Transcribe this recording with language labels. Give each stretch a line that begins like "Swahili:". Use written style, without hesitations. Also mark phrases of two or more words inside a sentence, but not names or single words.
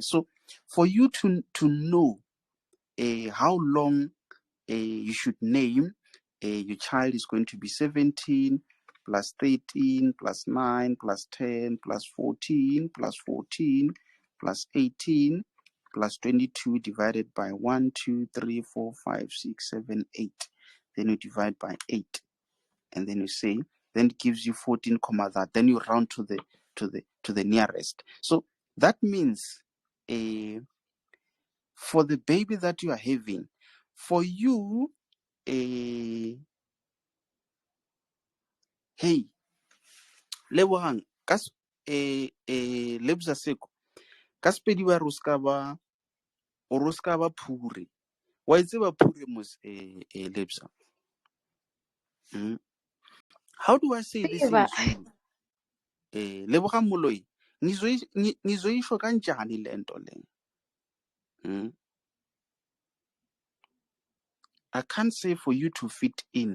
English: So for you to know how long you should name your child is going to be 17 plus 13 plus 9 plus 10 plus 14 plus 14 plus 18 plus 22 divided by 1, 2, 3, 4, 5, 6, 7, 8. Then you divide by 8. And then you say, then it gives you 14 comma that. Then you round to the nearest. So that means for the baby that you are having, for you,
Northern Sotho: hey, Lebogang, Lebza Seko, ka Sepedi ba re o ska ba Phuri. Wa tseba Phuri mos Lebza?
English: How do I say this in Zulu? Lebogang Moloi,
Zulu: nizoisho kanjani le nto le?
English: I can't say for you to fit in.